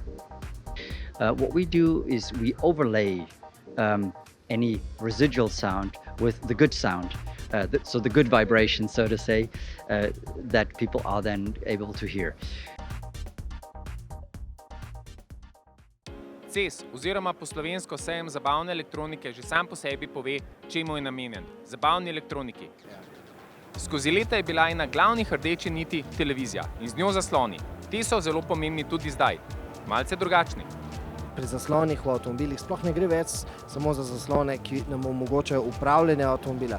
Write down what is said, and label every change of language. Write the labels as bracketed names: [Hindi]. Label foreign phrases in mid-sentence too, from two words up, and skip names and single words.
[English] What we do is we overlay any residual sound with the good sound. So the good vibration, so to say, that people are then able to hear. [Slovenian] CES oziroma po slovensko sejem zabavne elektronike že sam po sebi pove, čemu je namenjen. Zabavni elektroniki. Skozi leta je bila ena glavnih rdeči niti televizija in z njo zasloni. Ti so zelo pomembni tudi zdaj, malce drugačni. Pri zaslonih v avtomobilih sploh ne gre več samo za zaslone, ki nam omogočajo upravljanje avtomobila.